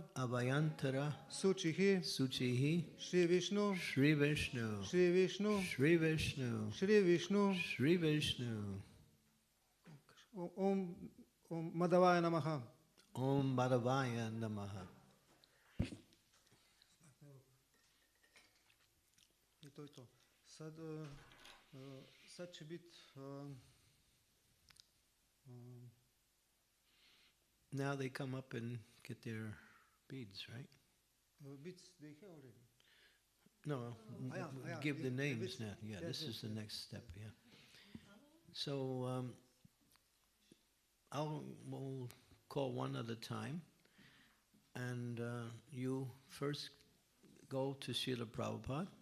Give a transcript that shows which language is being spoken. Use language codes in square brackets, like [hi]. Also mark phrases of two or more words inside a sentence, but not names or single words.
[sa] Abhayantara, suchihi, Suchihi, Shri Vishnu, Sri Vishnu, Shri Vishnu, Sri Vishnu, Shri Vishnu, Sri Vishnu. ॐ माधवाय नमः. ॐ माधवाय नमः. [hr] I to je to. Sad će biti... [en] Now they come up and get their beads, right? Beads, they have already. No, give the names now. Yeah, this is the next step, yeah. So we'll call one at a time, and you first go to Srila Prabhupada.